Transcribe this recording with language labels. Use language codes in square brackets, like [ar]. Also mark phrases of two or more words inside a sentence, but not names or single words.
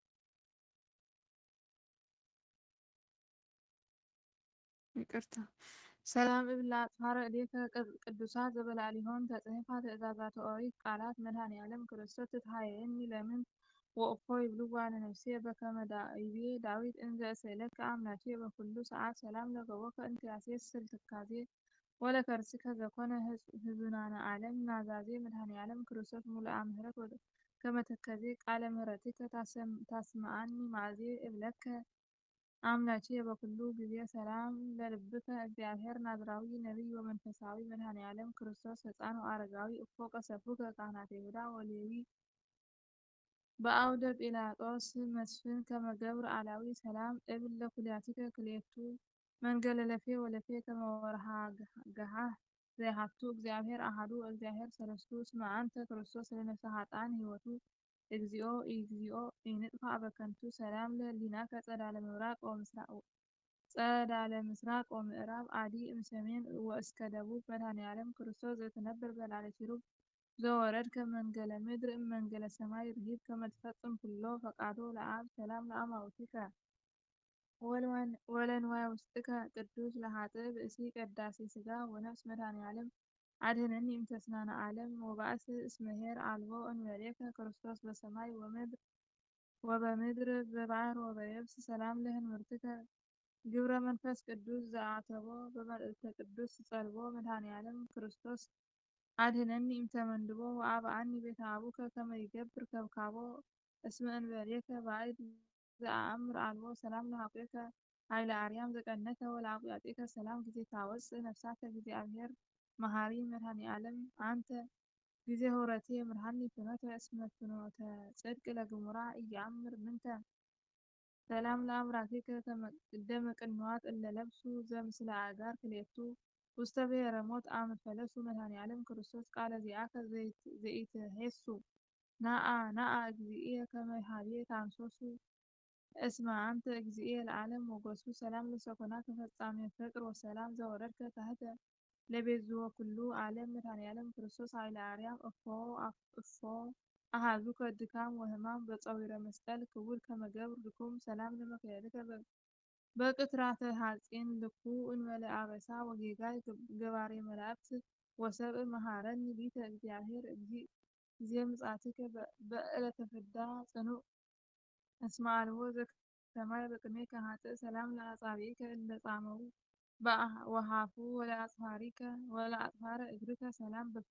[gez] ይቅርታ ሰላም እብል ለአጽፋረ እዴከ ቅዱሳት ዘበላዕሊሆን ተጽሕፋ ትእዛዛተ ኦሪት ቃላት መድኃኔዓለም ክርስቶስ ትትሃየኒ ለምን ወእፎ ይብልዋ ለነፍስየ በከመ ይቤ ዳዊት እንዘ እስእለከ አምላኬ በኩሉ ሰዓት ሰላም ለገቦከ እንቲአሴስል ትካዜ ወለከርስከ ዘኮነ ህዙናነ ዓለም ናዛዜ መድኃኔዓለም ክርስቶስ ሙሉአ ምሕረት ከመ ተከዜ ቃለ ምሕረትከ ታስምዓኒ ማእዜ እብለከ አምላኬ በኩሉ ጊዜ ሰላም ለልብከ እግዚአብሔር ናዝራዊ ነቢይ ወመንፈሳዊ መድኃኔዓለም ክርስቶስ ሕፃን ወአረጋዊ እፎ ቀሰፉከ ካህናተ ይሁዳ ወሌዊ በአውደ ጲላጦስ መስፍን ከመ ገብር አላዊ ሰላም እብል ለኩልያቲከ ክልኤቱ መንገለ ለፌ ወለፌ ከመ ወርኃ ገሃህ ዘይሃቱ እግዚአብሔር አሐዱ እግዚአብሔር ሰለስቱ እስመ አንተ ክርስቶስ ለነፍሰ ኃጥኣን ሕይወቱ እግዚኦ እግዚኦ ኢንጥፋ በከንቱ ሰላም ለህሊናከ ጸዳለ ምስራቅ ወምዕራብ አዲ እምሰሜን ወእስከ ደቡብ መድኃኔዓለም ክርስቶስ ዘትነብር በላዕለ ኪሩብ ዘወረድከ መንገለ ምድር እመንገለ ሰማይ ርሂብ ከመ ትፈጽም ኩሎ ፈቃዶ ለአብ ሰላም ለአማውቲከ ወለንዋየ ውስጥከ ቅዱስ ለኃጥእ ብእሲ ቀዳሴ ሥጋ ወነፍስ መድኃኔዓለም አድኅነኒ እምተስናነ ዓለም ወባእስ እስመ ኄር አልቦ እንበሌከ ክርስቶስ በሰማይ ወበምድር በባሕር ወበየብስ ሰላም ለህንብርትከ ግብረ መንፈስ ቅዱስ ዘአተቦ በመልእክተ ቅዱስ ጸልቦ መድኃኔዓለም ክርስቶስ አድኅነኒ እምተመንድቦ ወአብአኒ ቤተ አቡከ ከመ ይገብር ከብካቦ እስመ እንበሌከ ባዕድ ዘአእምር አልቦ ሰላም ለሐቁከ ኃይለ አርያም ዘቀነተ ወለአቁያጢከ ሰላም ጊዜ ታወፅእ ነፍሳተ እግዚአብሔር መሐሪ መድኃኔዓለም አንተ ጊዜ ሆረትየ ምርሃኒ ፍኖተ እስመ ፍኖተ ጽድቅ ለግሙራ ኢየአምር ምንተ ሰላም ለአብራኪከ ደመ ቅንዋት እለ ለብሱ ዘምስለ አጋር ክልኤቱ ውስተ ብሔረ ሞት አመ ፈለሱ መድኃኔዓለም ክርስቶስ ቃለ ዚአከ ዘኢትሄሱ ናአ እግዚእየ ከመ ኀቤ ታንሶሱ እስመ አንተ እግዚእየ ለዓለም ሞገሱ ሰላም ለሰኮናከ ፈጻሜ ፍቅር ወሰላም ዘወረድከ ታሕተ ለቤዝዎ ኩሉ ዓለም መድኃኔዓለም ክርስቶስ ኃይለ አርያም እፎ አሃዙከ ድካም ወሕማም በጸዊረ መስቀል ክቡድ ከመ ገብር ድኩም ሰላም ለመክየድከ በቅትራተ ሐጺን ልኩ እንበለ አበሳ ወጌጋይ ገባሬ መላእክት ወሰብእ መሐረኒ ሊተ እግዚአብሔር ጊዜ ምጽአትከ በዕለተ ፍዳ ጽኑዕ እስመ አልቦ ዘከማይ በቅድሜከ ኃጥእ ሰላም ለአጻብዒከ እለ ጻመው ወሃፉ ወለአጽፋረ እግርከ ሰላም